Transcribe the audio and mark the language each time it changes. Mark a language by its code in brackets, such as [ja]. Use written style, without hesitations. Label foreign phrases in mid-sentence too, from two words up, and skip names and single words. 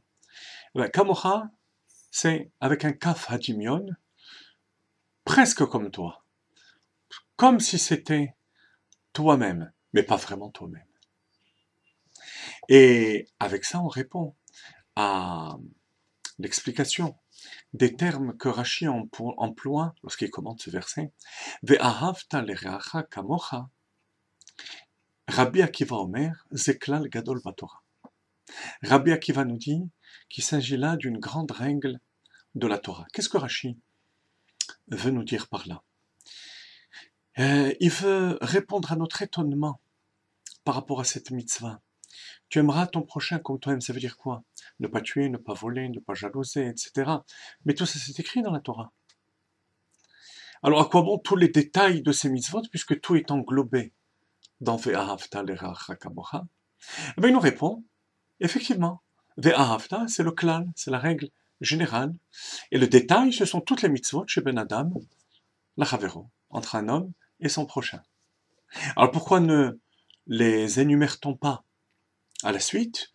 [fr] Kamocha, c'est avec un [he] כ"ף הדמיון, [fr] presque comme toi, comme si c'était toi-même, mais pas vraiment toi-même. Et avec ça, on répond à l'explication des termes que Rashi emploie lorsqu'il commente ce verset. [he] ואהבת לרעך כמוך. רבי עקיבא אומר, זה כלל גדול בתורה. [fr] Rabbi Akiva nous dit qu'il s'agit là d'une grande règle de la Torah. Qu'est-ce que Rashi veut nous dire par là? Il veut répondre à notre étonnement par rapport à cette mitzvah. Tu aimeras ton prochain comme toi-même, ça veut dire quoi? Ne pas tuer, ne pas voler, ne pas jalouser, etc. Mais tout ça, c'est écrit dans la Torah. Alors à quoi bon tous les détails de ces mitzvot, puisque tout est englobé dans [he] ואהבת לרעך כמוך? [fr] Eh bien, il nous répond, effectivement, Ve'ahavta, c'est le klal, c'est la règle générale. Et le détail, ce sont toutes les mitzvot chez [he] בין אדם לחברו, [fr] entre un homme et son prochain. Alors pourquoi ne les énumère-t-on pas à la suite?